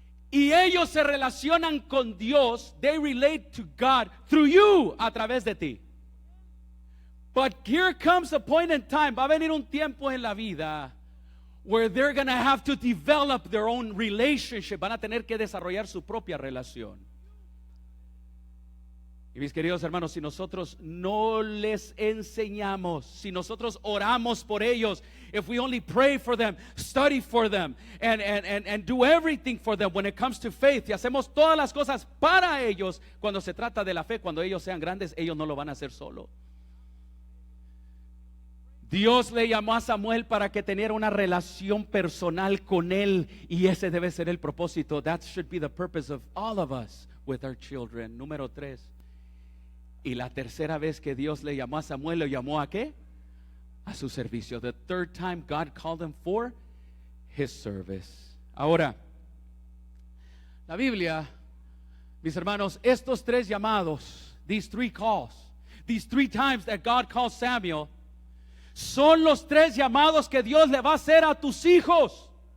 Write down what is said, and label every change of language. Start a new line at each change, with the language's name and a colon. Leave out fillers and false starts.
Spanish: Y ellos se relacionan con Dios.
English: They relate to God through you,
Spanish: a través de ti.
English: But here comes a point in time,
Spanish: va a venir un tiempo en la vida
English: where they're going to have to develop their own relationship.
Spanish: Van a tener que desarrollar su propia relación. Y mis queridos hermanos, si nosotros no les enseñamos, si nosotros oramos por ellos,
English: if we only pray for them, study for them, and do everything for them when it comes to faith,
Spanish: y hacemos todas las cosas para ellos, cuando se trata de la fe, cuando ellos sean grandes, ellos no lo van a hacer solo. Dios le llamó a Samuel para que tuviera una relación personal con él, y ese debe ser el propósito.
English: That should be the purpose of all of us with our children.
Spanish: Número 3. Y la tercera vez que Dios le llamó a Samuel, ¿lo llamó a qué? A su servicio.
English: The third time God called him for his service.
Spanish: Ahora, la Biblia, mis hermanos, estos 3 llamados,
English: these 3 calls, these 3 times that God called Samuel,
Spanish: son los 3 llamados que Dios le va a hacer a tus hijos.